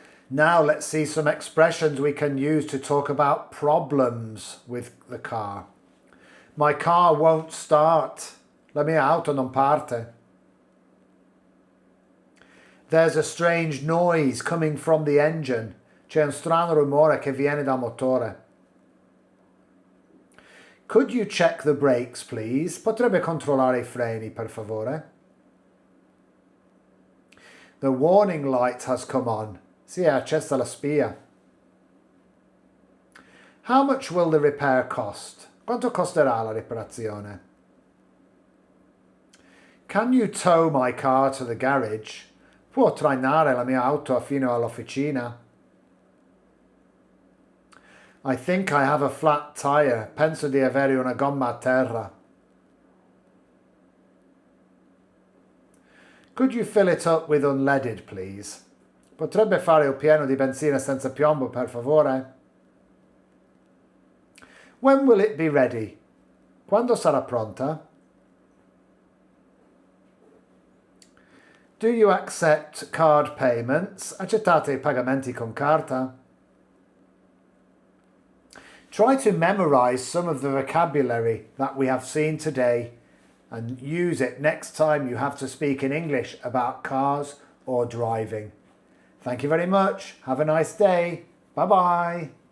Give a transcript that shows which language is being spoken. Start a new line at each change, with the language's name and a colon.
English: Now let's see some expressions we can use to talk about problems with the car. My car won't start.
Italian: La mia auto non parte.
English: There's a strange noise coming from the engine.
Italian: C'è un strano rumore che viene dal motore.
English: Could you check the brakes, please?
Italian: Potrebbe controllare I freni, per favore?
English: The warning light has come on.
Italian: Si è accesa la spia.
English: How much will the repair cost?
Italian: Quanto costerà la riparazione?
English: Can you tow my car to the garage?
Italian: Può trainare la mia auto fino all'officina?
English: I think I have a flat tire.
Italian: Penso di avere una gomma a terra.
English: Could you fill it up with unleaded, please?
Italian: Potrebbe fare il pieno di benzina senza piombo, per favore?
English: When will it be ready?
Italian: Quando sarà pronta?
English: Do you accept card payments?
Italian: Accettate I pagamenti con carta?
English: Try to memorize some of the vocabulary that we have seen today and use it next time you have to speak in English about cars or driving. Thank you very much. Have a nice day. Bye-bye.